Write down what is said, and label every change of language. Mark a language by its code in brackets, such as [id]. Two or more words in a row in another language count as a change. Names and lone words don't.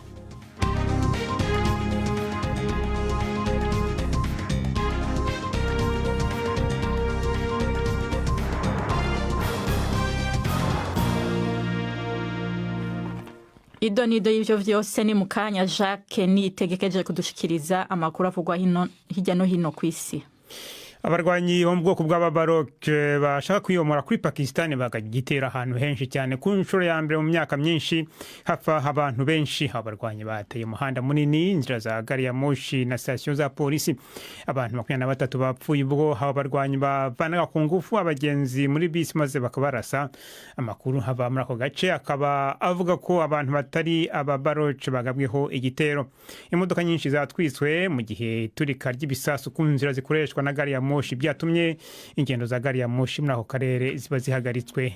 [rn] Idonido y'ivyo vyose ni mukanya Jacques nitegekeje kudushikiriza amakuru avugwa hirya no hino kw'isi. [rw] Abarwanyi bo mu bwoko bw'ababaroke bashaka kwiyomora kuri Pakistan bagagitera ahantu henshi cyane ku nshuro ya mbere mu myaka myinshi hafa abantu benshi. Abarwanyi bateye umuhanda munini, inzira za gari ya moshi na station za polisi. Abantu 23 bapfuye ubwo abarwanyi bavanaga ku ngufu abagenzi muri bisi maze bakabarasa. Amakuru hava muri ako gace akaba avuga ko abantu batari ababaroke bagabweho igitero. Imodoka nyinshi zatwiswe mu gihe turika ry'ibisasu ku nzira zikoreshwa na gari ya moshi byatumye ingendo za gari ya moshi muri ako karere ziba zihagaritswe.